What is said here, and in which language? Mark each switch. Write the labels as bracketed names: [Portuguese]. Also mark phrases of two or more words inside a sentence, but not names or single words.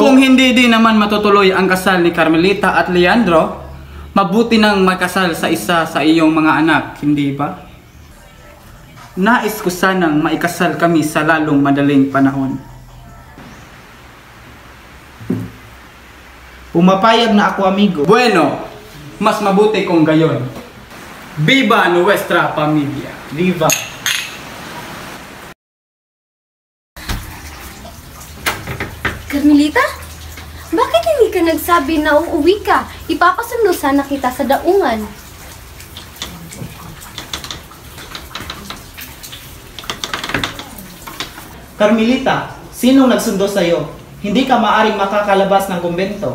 [Filipino] kung hindi din naman matutuloy ang kasal ni Carmelita at Leandro, mabuti nang makasal sa isa sa iyong mga anak, hindi ba? Nais ko sanang maikasal kami sa lalong madaling panahon. Pumapayag na ako, amigo. Bueno, mas mabuti kung gayon. [Spanish] Viva nuestra familia! Viva! [Filipino] Carmelita? Bakit hindi ka nagsabi na uuwi ka? Ipapasundo sana kita sa daungan. Carmelita, sinong nagsundo sa'yo? Hindi ka maaring makakalabas ng kumbento.